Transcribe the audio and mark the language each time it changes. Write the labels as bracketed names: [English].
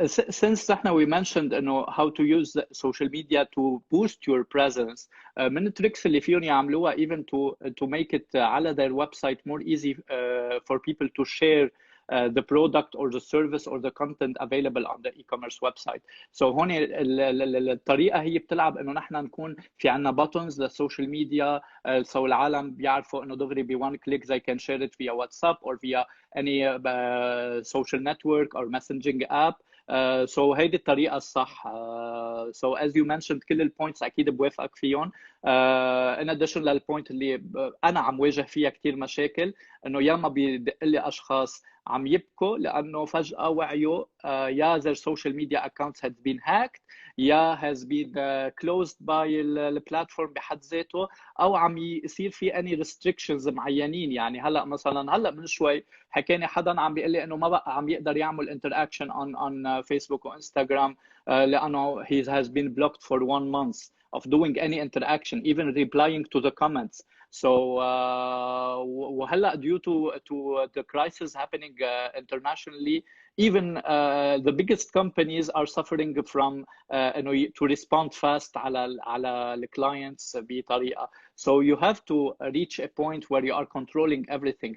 [English] Since we mentioned how to use social media to boost your presence, [Arabic] من التريكس اللي فيهم يعملوها [English] even to make it على their website more easy for people to share the product or the service or the content available on the e-commerce website. So [Arabic] هون الطريقة هي بتلعب انه نحن نكون في عنا [English] buttons [Arabic] للسوشيال ميديا [English] so [Arabic] العالم بيعرفوا انه دغري ب [English] one click they can share it via WhatsApp or via any social network or messaging app. [Arabic] So هيدي الطريقة الصح. [English] So as you mentioned [Arabic] كل البوينتس أكيد بوافقك فيهم. In addition للبوينت اللي أنا عم واجه فيها كتير مشاكل إنه ياما بيدق لي أشخاص عم يبكوا لانه فجاه وعيوا يا [English] their social media accounts had been hacked [Arabic] يا [English] has been closed by [Arabic] البلاتفورم بحد ذاته او عم يصير في [English] any restrictions [Arabic] معينين. يعني هلا من شوي حكاني حدا عم بيقول لي انه ما بقى عم يقدر يعمل [English] interaction on [Arabic] فيسبوك وانستغرام لانه [English] he has been blocked for 1 month of doing any interaction, even replying to the comments. So وهلا due to the crisis happening internationally, even the biggest companies are suffering from to respond fast [Arabic] على الكلاينتس بطريقه. [English] So you have to reach a point where you are controlling everything.